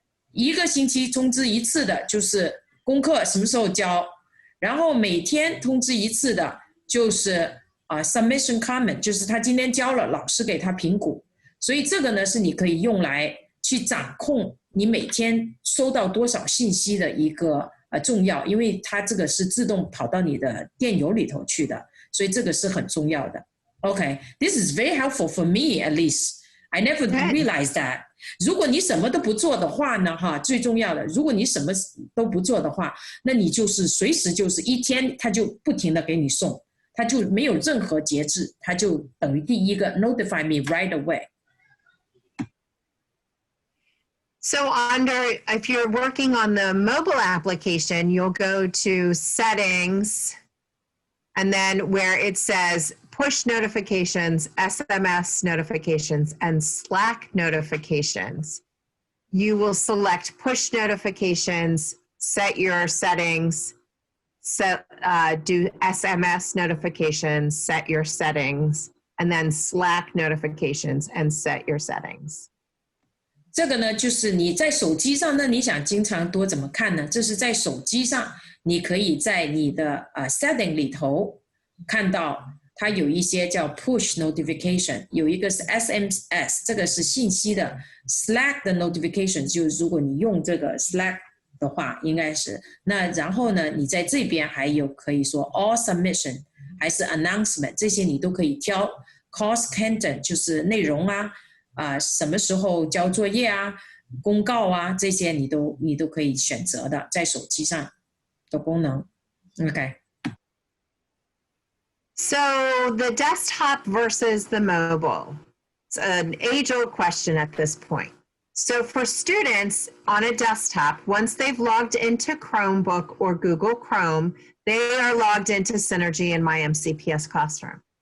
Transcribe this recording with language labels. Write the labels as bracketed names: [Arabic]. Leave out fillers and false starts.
[Chinese] 一个星期通知一次的就是功课什么时候交，然后每天通知一次的就是submission comment， 就是他今天交了，老师给他评估。所以这个呢是你可以用来去掌控你每天收到多少信息的一个重要，因为它这个是自动跑到你的电邮里头去的，所以这个是很重要的。 [English] Okay, this is very helpful for me at least. I never realized that. [Chinese] 如果你什么都不做的话呢，最重要的，如果你什么都不做的话，那你就是随时就是一天他就不停的给你送，他就没有任何节制，他就等于第一个 [English] notify me right away. So if you're working on the mobile application, you'll go to settings, and then where it says push notifications, SMS notifications, and Slack notifications, you will select push notifications, set your settings, do SMS notifications, set your settings, and then Slack notifications and set your settings. [Chinese] 这个呢就是你在手机上呢，你想经常多怎么看呢？这是在手机上你可以在你的setting 里头看到它有一些叫 push notification， 有一个是 SMS， 这个是信息的， Slack 的 notification 就是如果你用这个 Slack 的话应该是，那然后呢你在这边还有可以说 all submission 还是 announcement， 这些你都可以挑， course content 就是内容什么时候交作业公告这些你都可以选择的，在手机上的功能。 OK。 [English] So the desktop versus the mobile, it's an age-old question at this point. So for students on a desktop, once they've logged into Chromebook or Google Chrome, they are logged into Synergy and myMCPS Classroom.